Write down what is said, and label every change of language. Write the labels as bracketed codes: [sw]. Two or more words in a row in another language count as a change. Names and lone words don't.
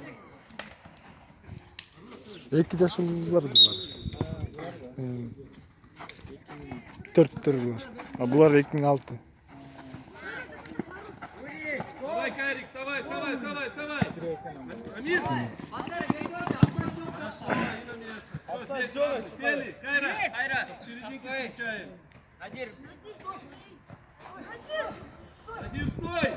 [tr] İki de şunlar bunlar. 4 var. Ha bunlar ekmeğin altı. [ru] Давай, Кайрик, вставай. Амир. Пантера, Григорий, оставь темп. И на место. Все, здесь сразу. Сели. Кайра. Серединки встречаем. Адир, стой.